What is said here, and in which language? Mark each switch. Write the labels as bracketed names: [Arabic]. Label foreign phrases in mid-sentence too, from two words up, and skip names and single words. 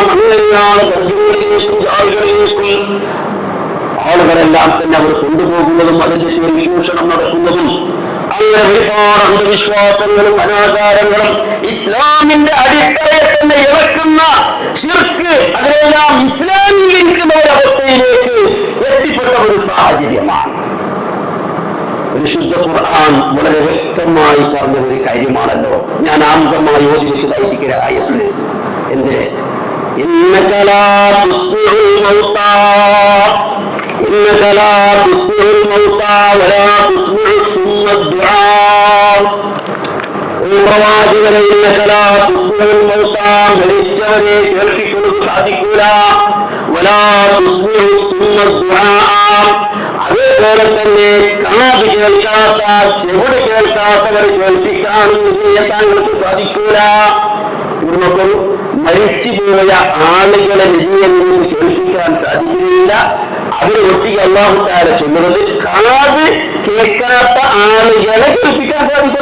[Malayalam] അങ്ങനെയാണ് ഗർഭിണികളിലേക്കും ആളുകളിലേക്കും ആളുകളെല്ലാം തന്നെ അവർ കൊണ്ടുപോകുന്നതും അതിന്റെ പേരിൽ ചൂഷണം നടക്കുന്നതും അങ്ങനെ ഒരുപാട് അന്ധവിശ്വാസങ്ങളും അനാചാരങ്ങളും ഇസ്ലാമിന്റെ അടിത്തറയെ തന്നെ ഇളക്കുന്ന ശിർക്ക്, അതിനെല്ലാം ഇസ്ലാമീകരിക്കുന്ന ഒരവസ്ഥയിലേക്ക് എത്തിപ്പെട്ട ഒരു സാഹചര്യമാണ്. പരിശുദ്ധ ഖുർആൻ വളരെ വ്യക്തമായി പറഞ്ഞ ഒരു കാര്യമാണല്ലോ. ഞാൻ ആമുഖമായി ഓതി വെച്ചതായിരിക്കുന്ന ആയത്ത് എന്തിന്? [Arabic] إنك لا تسمع الموتى ولا تسمع الصم الدعاء. [Malayalam] പ്രവാചകനെ [Arabic] إنك لا تسمع الموتى, [Malayalam] മരിച്ചവരെ കേൾപ്പിക്കുന്നത് സാധിക്കൂല. [Arabic] ولا تسمع الصم الدعاء, [Malayalam] അതേപോലെ തന്നെ കാത് കേൾക്കാത്ത, ചെവിട് കേൾക്കാത്തവരെ കേൾപ്പിക്കാനും താങ്കൾക്ക് സാധിക്കൂല. ഇവർക്കൊരു മരിച്ചുപോയ ആളുകളെ വിജയം കേൾപ്പിക്കാൻ സാധിക്കുന്നില്ല. അതിന് ഒട്ടിക്ക് [Arabic] الله تعالى [Malayalam] ചൊല്ലുന്നത് കാത് കേൾക്കാത്ത ആളുകളെ കേൾപ്പിക്കാൻ സാധിക്കില്ല.